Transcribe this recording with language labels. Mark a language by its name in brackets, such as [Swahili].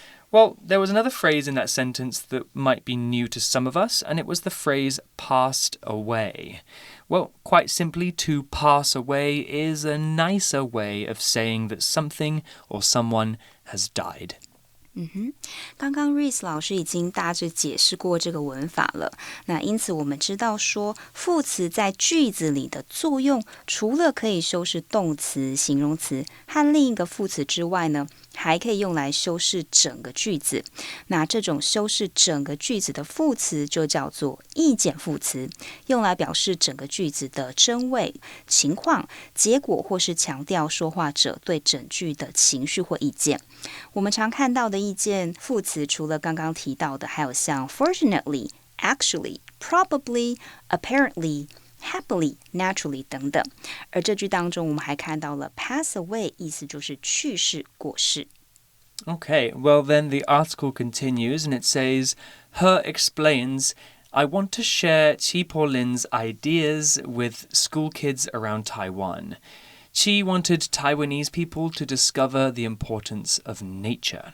[English] Well, there was another phrase in that sentence that might be new to some of us, and it was the phrase passed away. Well, quite simply, to pass away is a nicer way of saying that something or someone has died. [Chinese] 刚刚 Reese 老师已经大致解释过这个文法了。那因此我们知道说，副词在句子里的作用，除了可以修饰动词、形容词和另一个副词之外呢，还可以用来修饰整个句子。那这种修饰整个句子的副词就叫做意见副词，用来表示整个句子的真伪、情况、结果，或是强调说话者对整句的情绪或意见。我们常看到的意见副词，除了刚刚提到的，还有像 fortunately, actually, probably, apparently, happily, naturally 等等。而这句当中，我们还看到了 pass away， 意思就是去世、过世。 [English] Okay, well then the article continues and it says, He explains, I want to share Chi Po-lin's ideas with school kids around Taiwan. Chi wanted Taiwanese people to discover the importance of nature.